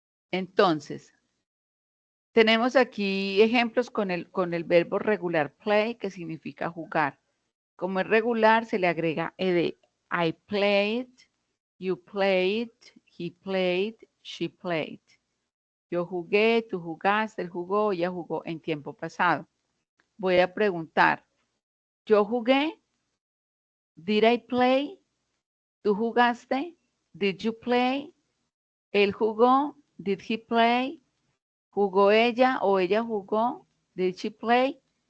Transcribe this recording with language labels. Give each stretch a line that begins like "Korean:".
Spanish: Entonces, tenemos aquí ejemplos con el verbo regular play, que significa jugar. Como es regular, se le agrega ed.
English: I played, you played, he played, she played.
Spanish: Yo jugué, tú jugaste, él jugó, ella jugó en tiempo pasado. Voy a preguntar, ¿yo jugué?
English: Did I play?
Spanish: ¿Tú jugaste?
English: Did you play?
Spanish: ¿Él jugó?
English: Did he play?
Spanish: ¿Jugó ella o ella jugó?
English: Did she play?